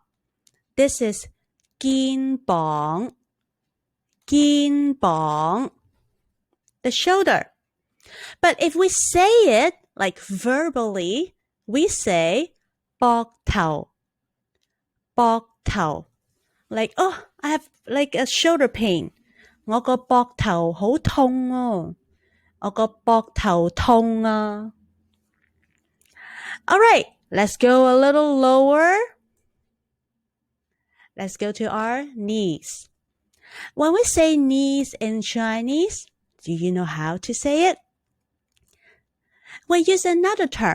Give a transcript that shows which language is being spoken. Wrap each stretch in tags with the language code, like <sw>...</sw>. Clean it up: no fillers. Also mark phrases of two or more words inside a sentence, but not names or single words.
<en>This is 肩膀, the shoulder. But if we say it like verbally, we say 膊頭. Like, oh, I have like a shoulder pain.</en> <yue>我個膊頭好痛啊. 我個膊頭痛啊.</yue> <en>All right, let's go a little lower. Let's go to our knees. When we say knees in Chinese, do you know how to say it? We use another term.</en>